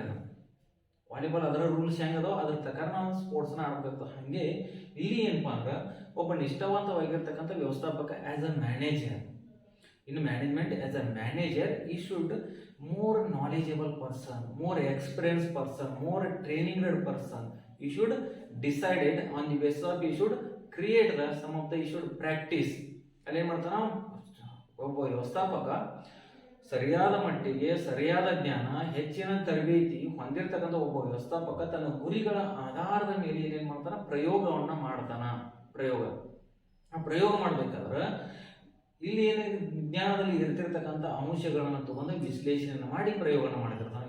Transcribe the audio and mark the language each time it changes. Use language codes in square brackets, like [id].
[kn] ಅದು ವಾಲಿಬಾಲ್ ಅದರ ರೂಲ್ಸ್ ಹೆಂಗದೋ ಅದ್ರ ಪ್ರಕಾರ ನಾವು ಸ್ಪೋರ್ಟ್ಸ್ನ ಆಡ್ಬೇಕಾಗ್ತದೆ. ಹಾಗೆ ಇಲ್ಲಿ ಏನಪ್ಪಾ ಅಂದ್ರೆ ಒಬ್ಬ ನಿಷ್ಠಾವಂತವಾಗಿರ್ತಕ್ಕಂಥ ವ್ಯವಸ್ಥಾಪಕ [en] As a manager, in management as a manager he should more knowledgeable person, more experienced person, more trained person. You should decided on the basis of you should create the some of the you should practice. [kn] ಅಲ್ಲಿ ಏನು ಮಾಡ್ತಾನ ಒಬ್ಬ ವ್ಯವಸ್ಥಾಪಕ ಸರಿಯಾದ ಮಟ್ಟಿಗೆ ಸರಿಯಾದ ಜ್ಞಾನ ಹೆಚ್ಚಿನ ತರಬೇತಿ ಹೊಂದಿರತಕ್ಕಂಥ ಒಬ್ಬ ವ್ಯವಸ್ಥಾಪಕ ತನ್ನ ಗುರಿಗಳ ಆಧಾರದ ಮೇಲೆ ಏನೇನು ಮಾಡ್ತಾನ ಪ್ರಯೋಗವನ್ನ ಮಾಡ್ತಾನ. ಆ ಪ್ರಯೋಗ ಮಾಡ್ಬೇಕಾದ್ರೆ ಇಲ್ಲಿ ಏನು ವಿಜ್ಞಾನದಲ್ಲಿ ಇರ್ತಿರ್ತಕ್ಕಂಥ ಅಂಶಗಳನ್ನು ತಗೊಂಡು ವಿಶ್ಲೇಷಣೆ ಮಾಡಿ ಪ್ರಯೋಗನ ಮಾಡಿರ್ತಾನೆ.